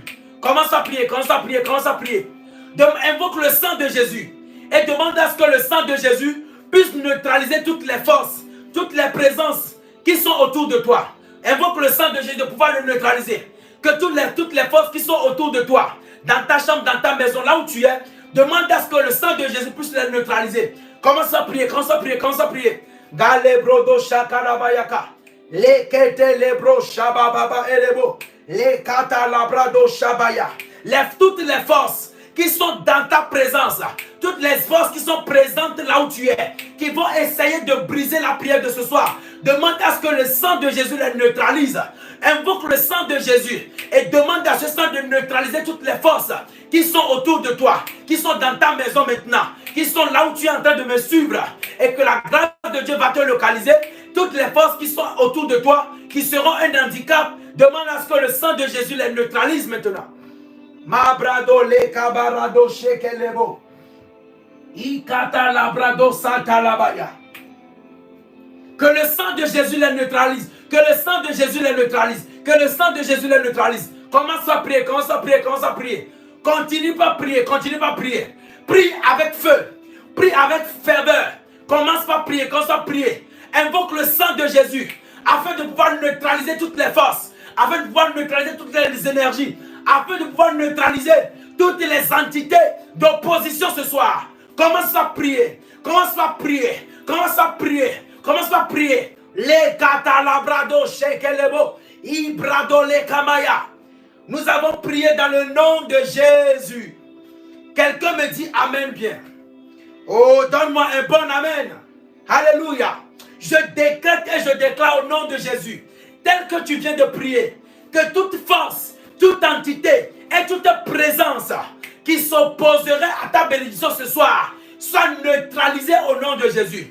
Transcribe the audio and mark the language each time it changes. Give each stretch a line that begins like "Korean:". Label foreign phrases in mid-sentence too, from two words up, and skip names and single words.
French: Commence à prier, commence à prier, commence à prier. Invoque le sang de Jésus et demande à ce que le sang de Jésus puisse neutraliser toutes les forces, toutes les présences qui sont autour de toi. Invoque le sang de Jésus de pouvoir le neutraliser. Que toutes les forces qui sont autour de toi, dans ta chambre, dans ta maison, là où tu es, demande à ce que le sang de Jésus puisse les neutraliser. Commence à prier, commence à prier, commence à prier. Galebrodo shakarabayaka. Lekete lebro shabababa elebo. Lekata labrado shabaya. Lève toutes les forces qui sont dans ta présence, toutes les forces qui sont présentes là où tu es, qui vont essayer de briser la prière de ce soir. Demande à ce que le sang de Jésus les neutralise. Invoque le sang de Jésus et demande à ce sang de neutraliser toutes les forces qui sont autour de toi, qui sont dans ta maison maintenant, qui sont là où tu es en train de me suivre, et que la grâce de Dieu va te localiser. Toutes les forces qui sont autour de toi, qui seront un handicap, demande à ce que le sang de Jésus les neutralise maintenant. Mabrado le kabarado shekelebo. Ikata labrado santa labaya. Que le sang de Jésus les neutralise. Que le sang de Jésus les neutralise. Que le sang de Jésus les neutralise. Commence à prier, commence à prier, commence à prier. Continue pas à prier, continue pas à prier. Prie avec feu. Prie avec ferveur. Commence pas à prier, commence à prier. Invoque le sang de Jésus afin de pouvoir neutraliser toutes les forces, afin de pouvoir neutraliser toutes les énergies, afin de pouvoir neutraliser toutes les entités d'opposition ce soir. Commence à prier, commence à prier, commence à prier, commence à prier. Les katalabrado shekelebo, ibrado le kamaya. Nous avons prié dans le nom de Jésus. Quelqu'un me dit amen bien. Oh, donne-moi un bon amen. Alléluia. Je décrète et je déclare au nom de Jésus, tel que tu viens de prier, que toute force, toute entité et toute présence qui s'opposerait à ta bénédiction ce soir soit neutralisée au nom de Jésus.